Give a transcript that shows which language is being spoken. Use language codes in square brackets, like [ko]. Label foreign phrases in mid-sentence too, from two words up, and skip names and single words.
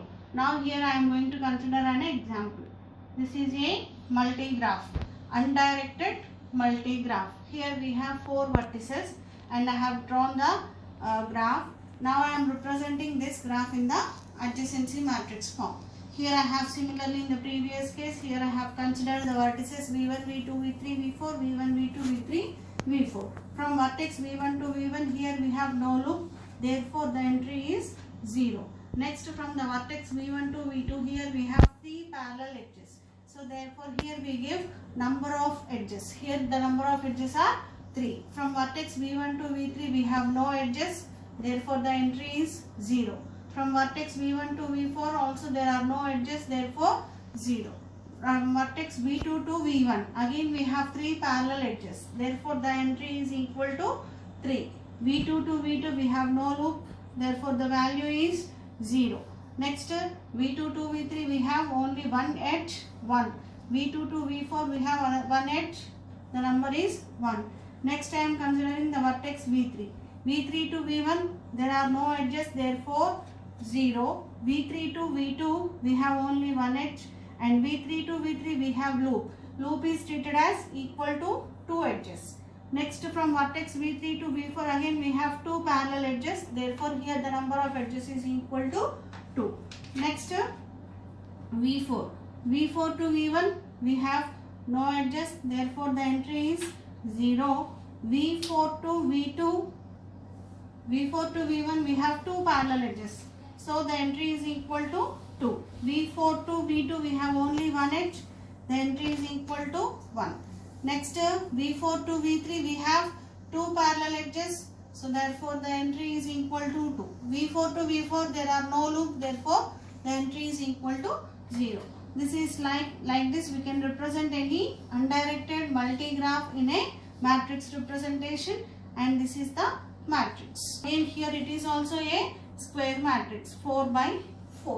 [en] Now here I am going to consider an example. This is a multi-graph, undirected multi-graph. Here we have 4 vertices and I have drawn the graph. Now I am representing this graph in the adjacency matrix form. Here I have similarly in the previous case, here I have considered the vertices V1, V2, V3, V4, V1, V2, V3, V4. From vertex V1 to V1 here we have no loop. Therefore the entry is 0. Next from the vertex V1 to V2 here we have 3 parallel edges. So therefore here we give number of edges. Here the number of edges are 3. From vertex V1 to V3 we have no edges. Therefore the entry is 0. From vertex V1 to V4 also there are no edges. Therefore 0. From vertex V2 to V1 again we have 3 parallel edges. Therefore the entry is equal to 3. V2 to V2 we have no loop. Therefore the value is 0. Next V2 to V3 we have only one edge 1. V2 to V4 we have one edge. The number is 1. Next I am considering the vertex V3. V3 to V1 there are no edges, therefore 0. V3 to V2 we have only one edge, and V3 to V3 we have loop. Loop is treated as equal to 2 edges. Next from vertex V3 to V4 again we have 2 parallel edges, therefore here the number of edges is equal to 2. Next V4. V4 to V1 we have no edges, therefore the entry is 0. V4 to V2, V4 to V1 we have two parallel edges, so the entry is equal to 2. V4 to V2 we have only one edge, the entry is equal to 1. Next V4 to V3 we have two parallel edges, so therefore the entry is equal to 2. V4 to V4 there are no loop, therefore the entry is equal to 0. This is like this we can represent any undirected multigraph in a matrix representation, and this is the matrix. And here it is also a square matrix 4 by 4.